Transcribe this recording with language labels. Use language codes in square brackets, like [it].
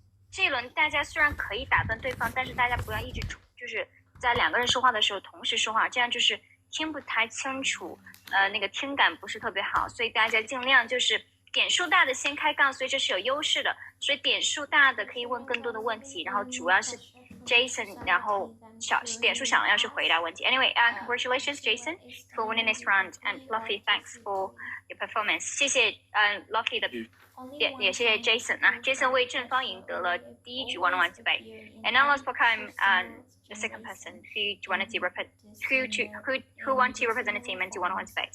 [zh] 这一轮大家虽然可以打断对方，但是大家不要一直就是在两个人说话的时候同时说话，这样就是听不太清楚，那个听感不是特别好，所以大家尽量就是点数大的先开杠，所以这是有优势的，所以点数大的可以问更多的问题，然后主要是 Jason， 然后点数小要是回答问题。 [en] Anyway, congratulations Jason for winning this round, and Luffy, thanks for your performance. [zh] 谢谢Luffy 的也谢謝 Jason 啊 ，Jason 为正方赢得了第一局 [en] one-on-one debate. And now let's become the second person who want to represent the team and do one-on-one debate.